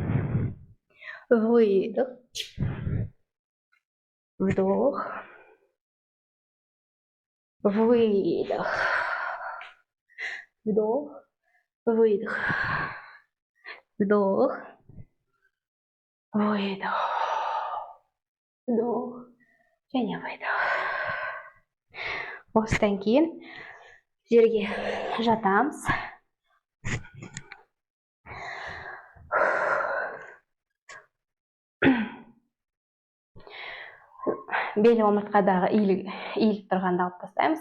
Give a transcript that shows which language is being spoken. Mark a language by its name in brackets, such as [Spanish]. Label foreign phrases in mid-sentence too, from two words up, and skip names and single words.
[Russian] Выдох. Вдох. Выдох. Вдох. Выдох. Вдох. Выдох. Вдох. [Kazakh] Және выдох. Осыдан кейін жерге жатамыз. Белі омыртқадағы иіліп тұрғанда алып тастаймыз.